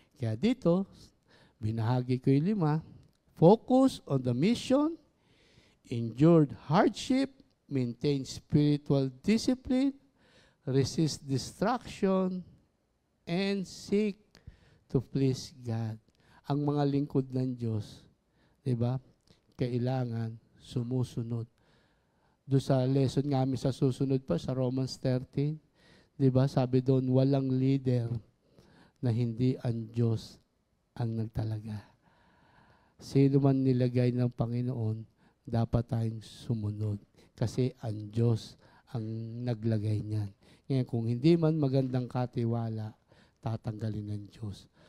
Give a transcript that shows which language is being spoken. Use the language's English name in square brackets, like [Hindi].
[Filipino] Kaya dito, binahagi ko yung 5, [English] focus on the mission, endured hardship, maintain spiritual discipline, resist distraction, and seek to please God. [Filipino] Ang mga lingkod ng Diyos, di ba? Kailangan sumusunod. Doon sa lesson namin sa susunod pa, sa Romans 13, di ba? Sabi doon, walang leader na hindi ang Diyos ang nagtalaga. Sino man nilagay ng Panginoon, dapat tayong sumunod. Kasi ang Diyos ang naglagay niyan. Ngayon, kung hindi man magandang katiwala, tatanggalin ng Diyos.